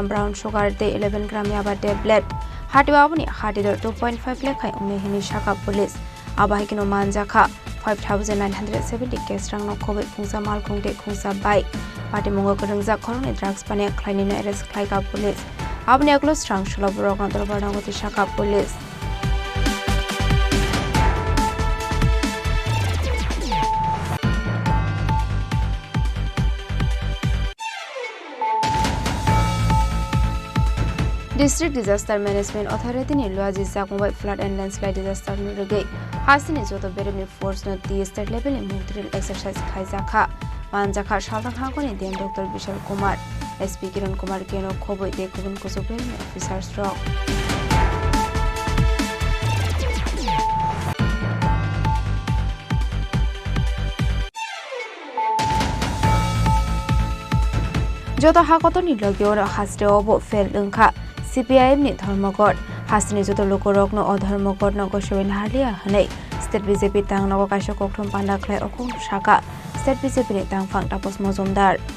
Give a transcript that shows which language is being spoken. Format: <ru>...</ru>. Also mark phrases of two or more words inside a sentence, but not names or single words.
<en>brown sugar</en> <trp>te 11 gram yaba tablet hatiwa aboni hatidor 2.5 lakh khai ungni hini shaka police abahikino man jakha 5970 case rang no khobe khungsa mal khungte khungsa bike pati mongo korungja khoroni drugs pane khlaini no arrest khlaika police aboni aklo strang sholo borok na dorbar nagoti shaka police</trp> <en>District Disaster Management Authority</en> <trp>ni loaji jakmbai</trp> <en>flood and landslide disaster</en> <trp>no regai hasini joto beremni force no</trp> <en>the state level</en> <trp>ni</trp> <en>multi exercise</en> <trp>khaijakha manjakha shalrang hagoni dem Dr. Vishal Kumar SP Kiran Kumar keno khoboi de kubun kusubel officers rock joto hakoto ni logyo hasre obo fail ungkha CPIM ni dharmogod hasini joto lokorok no adharmogod no goshwin harlia hanei state BJP tang no kaisha kokthum panda khlai okong shaka state BJP ni tang phang tapos mozumdar</trp>